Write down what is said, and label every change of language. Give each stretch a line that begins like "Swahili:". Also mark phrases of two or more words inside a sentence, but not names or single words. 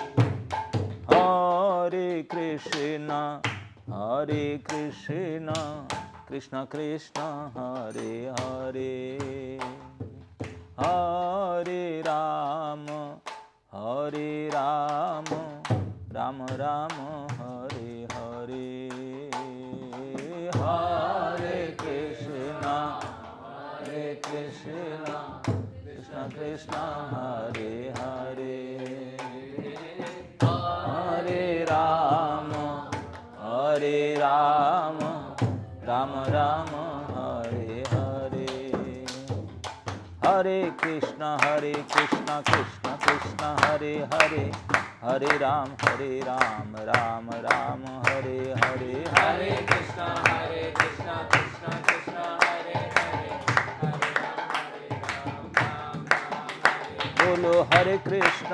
Sanskrit: হরে কৃষ্ণ হরে কৃষ্ণ কৃষ্ণ কৃষ্ণ হরে হরে, হরে রাম রাম রাম হরে হরে, হরে কৃষ্ণ কৃষ্ণ কৃষ্ণ হরে হরে, হরে রাম রাম রাম হরে হরে, हरे कृष्ण कृष्ण कृष्ण हरे हरे, हरे राम राम राम हरे हरे, हरे कृष्ण कृष्ण कृष्ण हरे हरे, हरे राम राम हरे, बोलो हरे कृष्ण